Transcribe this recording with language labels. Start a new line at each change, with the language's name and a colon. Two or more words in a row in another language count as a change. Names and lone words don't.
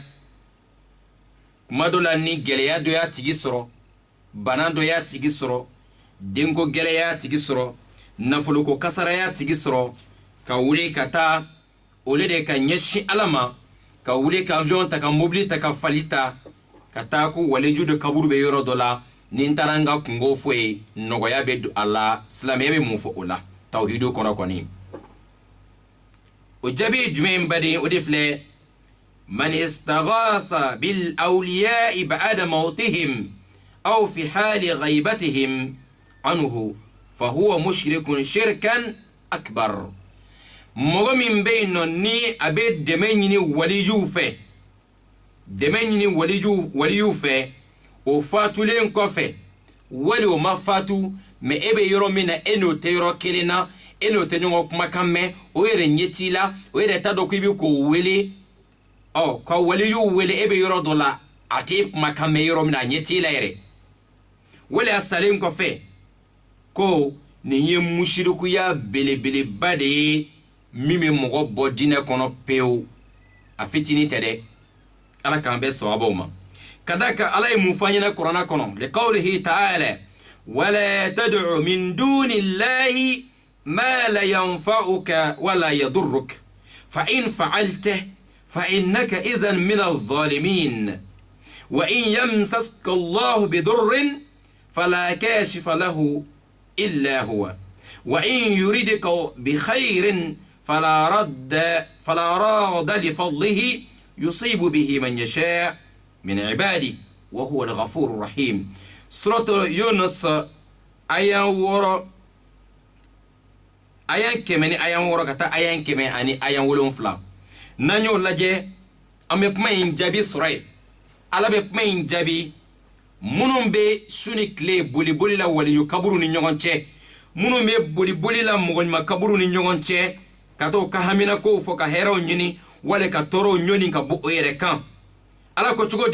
Bambara: kuma dɔ la ni gɛlɛya dɔ y'a tigi sɔrɔ bana dɔ y'a tigi sɔrɔ denko gɛlɛya y'a tigi sɔrɔ nafoloko kasara y'a tigi sɔrɔ ka wuli ka taa ole de ka ɲɛsin ala ma ka wuli ka avion ta ka mobili ta ka fali ta ka taa ko waliju de kaburu bɛ yɔrɔ dɔ la ni n taara n ka kungo fɔ ye nɔgɔya bɛ don a la silamɛya bɛ mun fɔ o la tawhidu kɔnɔ kɔni o jaabi jumɛn baden o de filɛ
Arabic: من استغاث بالأولياء بعد موتهم أو في حال غيبتهم عنه فهو مشرك شركا أكبر
Bambara: mɔgɔ min bɛ yen nɔ ni a bɛ dɛmɛ ɲini walijuw fɛ dɛmɛ ɲini walijuw fɛ o fatulen kɔfɛ wali o ma fatu mɛ e bɛ yɔrɔ min na e n'o tɛ yɔrɔ kelen na e n'o tɛ ɲɔgɔn kumakan mɛn o yɛrɛ ɲɛ t'i la o yɛrɛ t'a dɔn k'i bɛ k'o wele ka waliyuw wele e bɛ yɔrɔ dɔ la a tɛ kumakan mɛn yɔrɔ min na a ɲɛ t'i la yɛrɛ wali a salen kɔfɛ ko nin ye musirikuya belebeleba de ye min bɛ mɔgɔ bɔ diinɛ kɔnɔ pewu a fitinin tɛ dɛ ala k'an bɛ sababu ma ka da kan ala ye mun fɔ an ɲɛna kuranɛ kɔnɔ
Arabic: لقوله تعالى ولا تدع من دون الله ما لا ينفعك ولا يضرك فإن فعلت فإنك إذا من الظالمين وإن يمسسك الله بضر فلا كاشف له إلا هو وإن يردك بخير فلا راد لفضله يصيب به من يشاء من عباده وهو الغفور الرحيم سورة يونس
Bambara: ayan woro ayan kɛmɛ ni ayan wɔɔrɔ ka taa ayan kɛmɛ ani ayan 7 n'an y'o lajɛ an bɛ kuma in jaabi sɔrɔ yen ala bɛ kuma in jaabi minnu bɛ su ni tile boliboli la waliyu kaburu ni ɲɔgɔn cɛ minnu bɛ boliboli la mɔgɔ ɲuman kaburu ni ɲɔgɔn cɛ ka taa u ka haminakow fɔ ka hɛrɛw ɲini wali ka tɔɔrɔw ɲɔni ka bɔ o yɛrɛ kan ala ko cogo